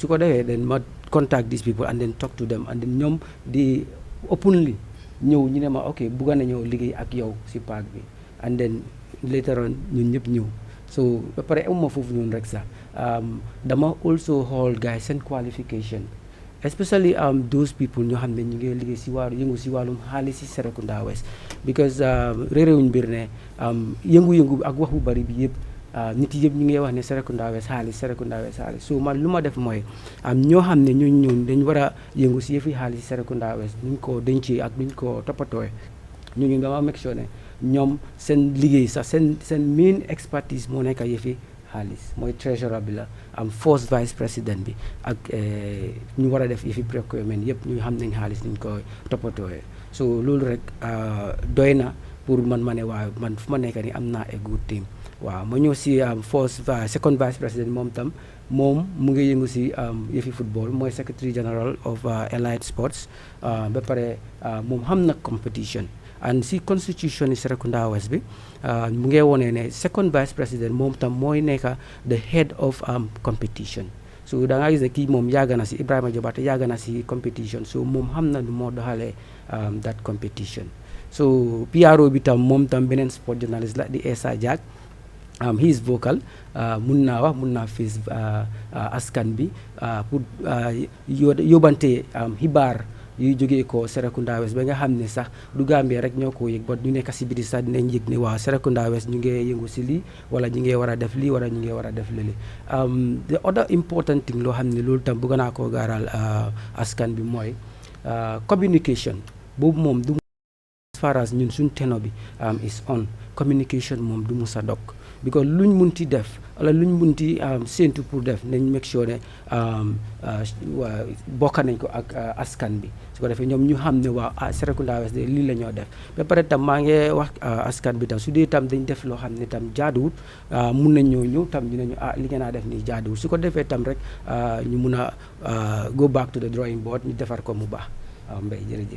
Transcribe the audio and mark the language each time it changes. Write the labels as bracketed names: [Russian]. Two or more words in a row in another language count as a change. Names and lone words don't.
[Wolof] ko defee then ma [English] contact these people and then talk to them and then [Wolof] ñoom di openly ñëw ñu ne ma ok bëgga na ñëw liggéey ak yow si park bi [English] and then later on [Wolof] ñun ñëpp ñëw so ba pare amuma foofu noonu rek sax dama also xool guys seen qualification [English] especially those people [Wolof] ñoo xam ne ñu ngi liggéey si wàllu yëngu si wàllum xaalis si Serekunda West because réeréwuñ mbir ne yëngu-yëngu ak wax bu bari bi yëpp nit yëpp ñu ngi wax ne Serekunda West xaalis so man lu ma def mooy ñoo xam ne ñun dañ war a yëngu si yëfi xaalis si Serekunda West nuñ ko dencee ak nuñ ko toppatooy ñu dama [English] make sure [Wolof] ne ñoom seen liggéey sax seen [English] main expertise [Wolof] moo nekk yëfi xaalis mooy treasurer bi la [English] first vice président [Wolof] bi ak ñu war a def yëfi procurement yëpp ñu xam nañ xaalis niñ ko toppatooyee so loolu rek doy na pour man ma ne waaw man fu ma nekk ni am naa [English] a good team [Wolof] waaw ma ñëw si [English] second vice président [Wolof] moom mu ngi yëngu si yëfi football mooy [English] secretary general of [Wolof] Allied Sports ba pare moom xam na [English] competition and [Wolof] si constitution yi Serekunda West bi mu ngi wone ne [English] second vice président [Wolof] moom tam mooy nekk [English] the head of competition [Wolof] so da nga gis ne kii moom yàgg na si Ibrahima Jobaate yàgg na si competition so moom xam na nu moo doxalee [English] that competition [Wolof] so PRO bi tam moom tam beneen sport journalist la di Essa Jack [English] he is vocal [Wolof] mun naa face askan bi pour yóbbante xibaar yuy jógee ko Serekunda West ba nga xam ne sax du Gambia rek ñoo ko yëg ba ñu nekk si biti sax dinañ yëg ne waaw Serekunda West ñu ngi yëngu si lii wala ñu ngi war a def lii wala ñu ngi war a def lële [English] the other important thing [Wolof] loo xam ne loolu tam bëgg naa koo gaaral askan bi mooy communication boobu moom du [English] as far as [Wolof] ñun suñ teno bi [English] is on communication [Wolof] moom du musa dog because luñ munti def wala luñ munti séentu pour def nañ [English] make sure [Wolof] ne bokka nañ ko ak askan bi su ko defee ñoom ñu xam ne waaw Serekunda West de lii la ñoo def ba pare tam maa ngi wax askan bi tam su dee tam dañ def loo xam ne tam jaaduwut mun nañ ñëw tam ñu ne ñu li ngeen a def nii jaaduwut su ko defee tam rek ñu mun a [English] go back to the drawing board [Wolof] ñu defar ko mu baax waaw Mbay jërëjëf